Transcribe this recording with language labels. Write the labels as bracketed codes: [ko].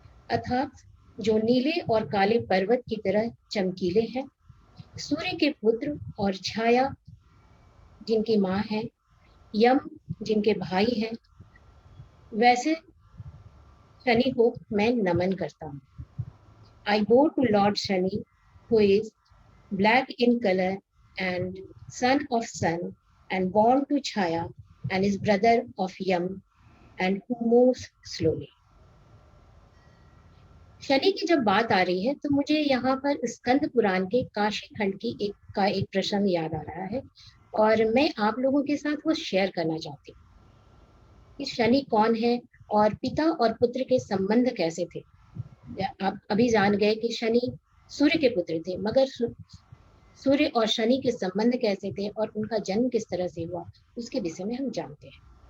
[hi] अर्थात जो नीले और काले पर्वत की तरह चमकीले हैं, सूर्य के पुत्र और छाया जिनकी माँ है, यम जिनके भाई हैं, वैसे शनि को मैं नमन करता हूँ। [en] I bow to Lord Shani, who is black in color and son of sun, and born to Chaya, and is brother of Yam, and who moves slowly. [hi] Shani की जब बात आ रही है तो मुझे यहाँ पर स्कंद पुराण के काशी खंड की एक प्रसंग याद आ रहा है, और मैं आप लोगों के साथ वो शेयर करना चाहती हूँ कि शनि कौन है और पिता और पुत्र के संबंध कैसे थे। आप अभी जान गए कि शनि सूर्य के पुत्र थे, मगर सूर्य और शनि के संबंध कैसे थे और उनका जन्म किस तरह से हुआ, उसके विषय में हम जानते हैं।